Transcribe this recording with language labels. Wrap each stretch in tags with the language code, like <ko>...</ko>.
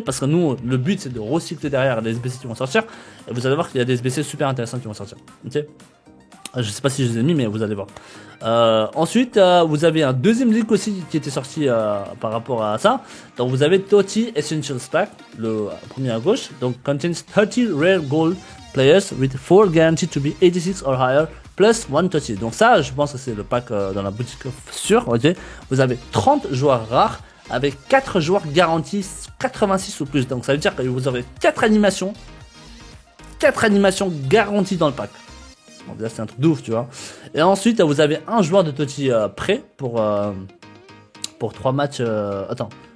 <fr>Parce que nous, le but c'est de recycler derrière les SBC qui vont sortir. Et vous allez voir qu'il y a des SBC super intéressants qui vont sortir, ok? Je sais pas si je les ai mis, mais vous allez voir. Ensuite, vous avez un deuxième leak aussi qui était sorti par rapport à ça. Donc vous avez Totti Essentials Pack, le premier à gauche.</fr> <en>Donc contains 30 rare gold players with 4 guaranteed to be 86 or higher. Plus 1 Totti.</en> <fr>Donc ça, je pense que c'est le pack dans la boutique sûr, ok. Vous avez 30 joueurs rares avec 4 joueurs garantis 86 ou plus. Donc ça veut dire que vous aurez 4 animations garanties dans le pack. Donc là c'est un truc de ouf, tu vois. Et ensuite vous avez un joueur de Totti prêt pour 3 matchs. Attends.</fr>